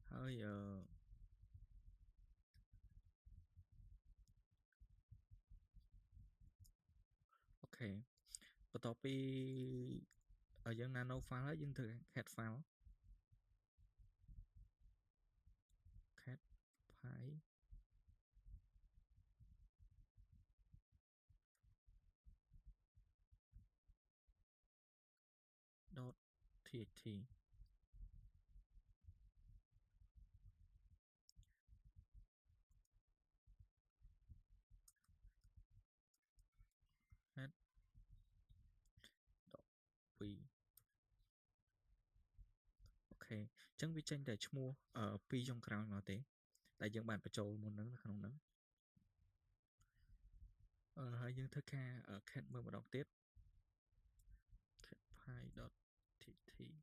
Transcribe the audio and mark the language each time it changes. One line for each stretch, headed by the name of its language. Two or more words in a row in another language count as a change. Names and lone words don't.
Khmer: hơi ok បន្ទាប់ពីយើង
English: nano file
Khmer: ហើយយើងធ្វើ
English: cat file cat file dot txt cat dot p អូ
Khmer: ខេអញ្ចឹងវាចេញតែឈ្មោះពីរចុងក្រោយមកទេតែយើងបានបញ្ចូលមុនហ្នឹងនៅក្នុងហ្នឹង ហើយយើងធ្វើការ cat មើលម្ដងទៀត
English: cat py dot txt